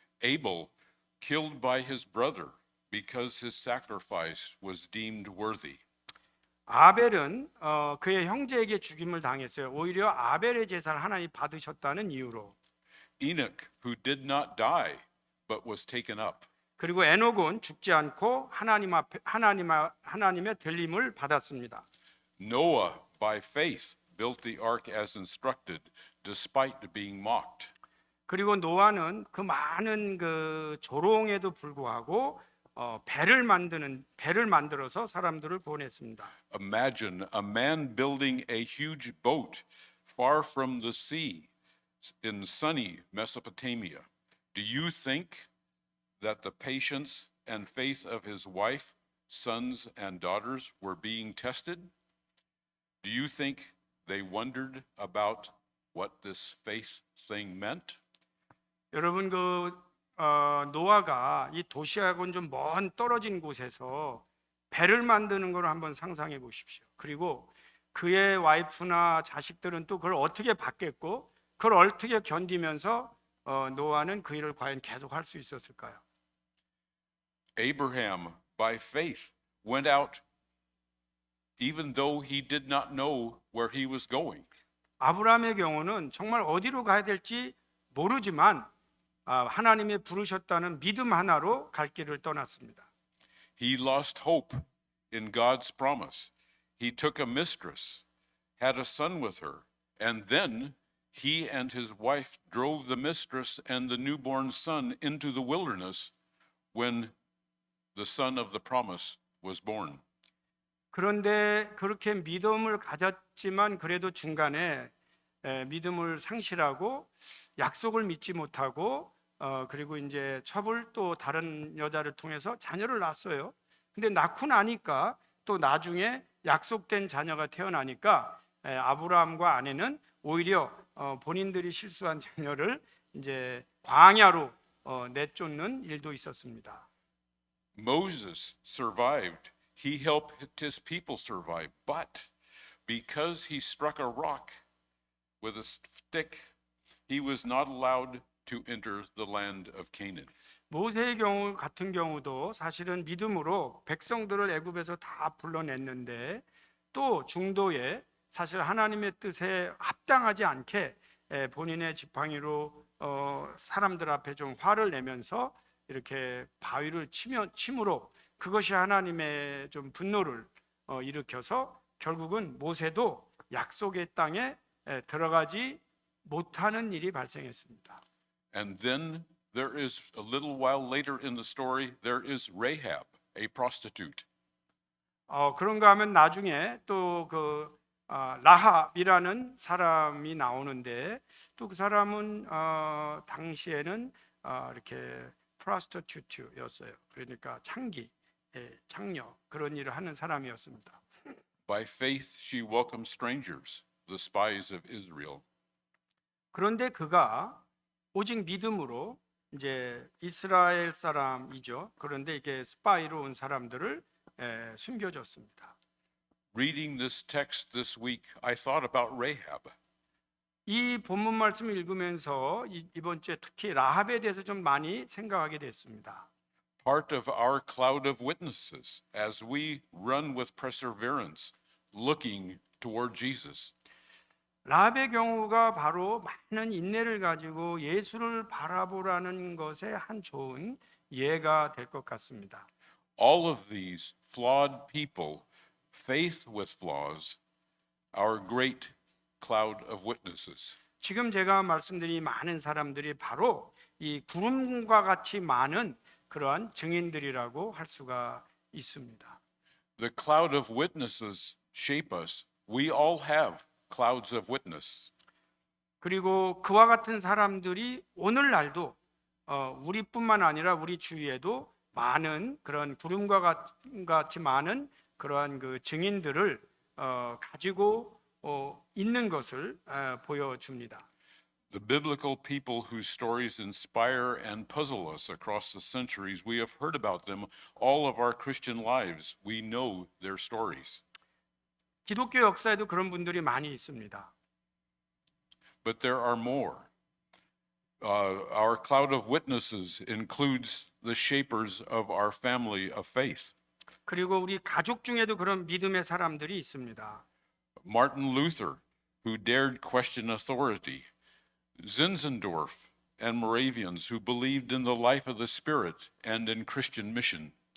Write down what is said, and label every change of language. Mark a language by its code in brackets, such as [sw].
[en] Abel killed by his brother because his sacrifice was deemed worthy. [ko] 아벨은 그의 형제에게 죽임을 당했어요. 오히려 아벨의 제사를 하나님 받으셨다는 이유로. [en] Enoch, who did not die but was taken up. [ko] 그리고 에녹은 죽지 않고 하나님 앞에 하나님의 들림을 받았습니다. [en] Noah, by faith, built the ark as instructed, despite being mocked. [ko] 그리고 노아는 그 많은 그 조롱에도 불구하고 배를 만들어서 사람들을 구원했습니다. [en] Imagine a man building a huge boat far from the sea in sunny Mesopotamia. Do you think that the patience and faith of his wife, sons, and daughters were being tested? Do you think they wondered about what this faith thing meant? [ko] 여러분 노아가 이 도시하고는 좀 먼 떨어진 곳에서 배를 만드는 걸 한번 상상해 보십시오. 그리고 그의 와이프나 자식들은 또 그걸 어떻게 받겠고 그걸 어떻게 견디면서 노아는 그 일을 과연 계속 할 수 있었을까요? [en] Abraham, by faith, went out even though he did not know where he was going. [ko] 아브라함의 경우는 정말 어디로 가야 될지 모르지만 하나님이 부르셨다는 믿음 하나로 갈 길을 떠났습니다. [en] He lost hope in God's promise. He took a mistress, had a son with her, and then he and his wife drove the mistress and the newborn son into the wilderness when the son of the promise was born. [ko] 그런데 그렇게 믿음을 가졌지만 그래도 중간에 믿음을 상실하고 약속을 믿지 못하고 그리고 이제 첩을 또 다른 여자를 통해서 자녀를 낳았어요. 근데 낳고 나니까 또 나중에 약속된 자녀가 태어나니까 아브라함과 아내는 오히려 본인들이 실수한 자녀를 이제 광야로 내쫓는 일도 있었습니다. [en] Moses survived. He helped his people survive. But because he struck a rock with a stick, he was not allowed to enter the land of Canaan. [ko] 모세의 경우 같은 경우도 사실은 믿음으로 백성들을 애굽에서 다 불러냈는데 또 중도에 사실 하나님의 뜻에 합당하지 않게 본인의 지팡이로 사람들 앞에 좀 화를 내면서 이렇게 바위를 침으로 그것이 하나님의 좀 분노를 일으켜서 결국은 모세도 약속의 땅에 들어가지 못하는 일이 발생했습니다. [en] And then there is a little while later in the story, there is Rahab, a prostitute. [ko] 그런가 하면 나중에 또 라합이라는 사람이 나오는데 또 그 사람은 당시에는 이렇게 프로스티튜트였어요. 그러니까 창녀 그런 일을 하는 사람이었습니다. [en] By faith, she welcomed strangers, the spies of Israel. [ko] 그런데 그가 오직 믿음으로 이제 이스라엘 사람이죠. 그런데 이게 스파이로 온 사람들을 숨겨줬습니다. [en] Reading this text this week, I thought about Rahab. [ko] 이 본문 말씀을 읽으면서 이번 주에 특히 라합에 대해서 좀 많이 생각하게 됐습니다. [en] Part of our cloud of witnesses as we run with perseverance, looking toward Jesus. [ko] 라합의 경우가 바로 많은 인내를 가지고 예수를 바라보라는 것에 한 좋은 예가 될 것 같습니다. [en] All of these flawed people, faith with flaws, our great cloud of witnesses. [ko] 지금 제가 말씀드린 많은 사람들이 바로 이 구름과 같이 많은 그러한 증인들이라고 할 수가 있습니다. [en] The cloud of witnesses shape us We all have clouds of witness. [ko] 그리고 그와 같은 사람들이 오늘날도 우리뿐만 아니라 우리 주위에도 많은 그런 구름과 같이 많은 그러한 그 증인들을 가지고 있는 것을 보여줍니다. [en] The biblical people whose stories inspire and puzzle us across the centuries, we have heard about them all of our Christian lives. We know their stories. [ko] 기독교 역사에도 그런 분들이 많이 있습니다. [en] But there are more. Our cloud of witnesses includes the shapers of our family of faith. [ko] 그리고 우리 가족 중에도 그런 믿음의 사람들이 있습니다. [en] Martin Luther, who dared question authority, Zinzendorf and Moravians, who believed in the life of the Spirit and in Christian mission.